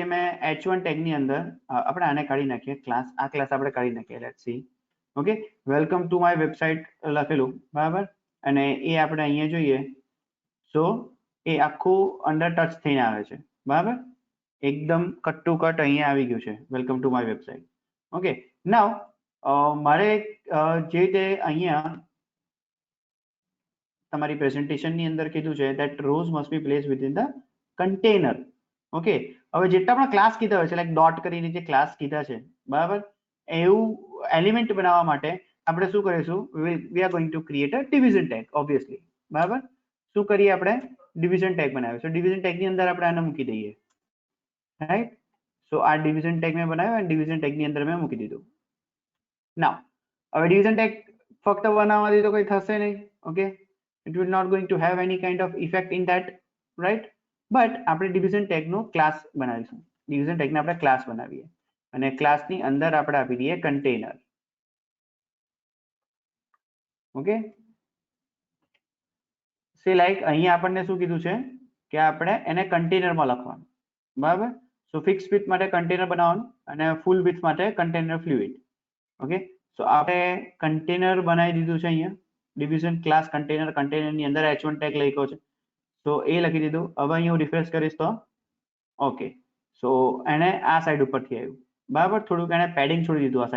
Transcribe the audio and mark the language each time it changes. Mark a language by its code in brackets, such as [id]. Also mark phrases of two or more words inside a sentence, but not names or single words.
[gu] મેં h1 ટેગની અંદર આપણે આને કાઢી નાખીએ ક્લાસ આ ક્લાસ આપણે કાઢી નાખીએ [en] let's see okay welcome to my website [gu] લખેલું બરાબર અને એ આપણે અહીંયા જોઈએ સો એ આખું [en] under touch [gu] થઈને આવે છે બરાબર એકદમ [en] cut to cut [gu] અહીંયા આવી ગયું છે [en] welcome to my website okay now [gu] મારે જે રીતે અહીંયા તમારી પ્રેઝન્ટેશનની અંદર કીધું છે [en] that rows must be placed within the container [gu] ઓકે હવે જેટલા પણ ક્લાસ કીધા હોય છે લાઈક ડોટ કરીને જે ક્લાસ કીધા છે બરાબર એવું એલિમેન્ટ બનાવવા માટે આપણે શું કરીશું [en] we are going to create a division tag obviously [gu] બરાબર શું કરીએ આપણે ડિવિઝન ટેગ બનાવ્યો છે ડિવિઝન ટેગની અંદર આપણે આને મૂકી દઈએ [en] right so [gu] આ ડિવિઝન ટેગ મેં બનાવ્યો અને ડિવિઝન ટેગની અંદર મેં મૂકી દીધું નાવ હવે ડિવિઝન ટેગ ફક્ત બનાવવાથી તો કંઈ થશે નહીં [en] okay it will not going to have any kind of effect in that right but [gu] આપણે ડિવિઝન ટેગનો ક્લાસ બનાવીશું ડિવિઝન ટેગને આપણે ક્લાસ બનાવીએ અને ક્લાસની અંદર આપણે આપી દઈએ કન્ટેનર [en] okay say like [gu] અહીંયા આપણને શું કીધું છે કે આપણે એને કન્ટેનરમાં લખવાનું બરાબર [en] so fix with [gu] માટે કન્ટેનર બનાવવાનું અને [en] full with [gu] માટે [en] container fluid okay so [gu] આપણે કન્ટેનર બનાવી દીધું છે અહીંયા [en] division class container [gu] અંદર h1 ટેગ લખ્યો છે તો એ લખી દીધું હવે અહીં હું રિફ્રેશ કરીશ તો [en] okay so [gu] એને આ સાઈડ ઉપરથી આવ્યું બરાબર થોડુંક એને પેડિંગ છોડી દીધું આ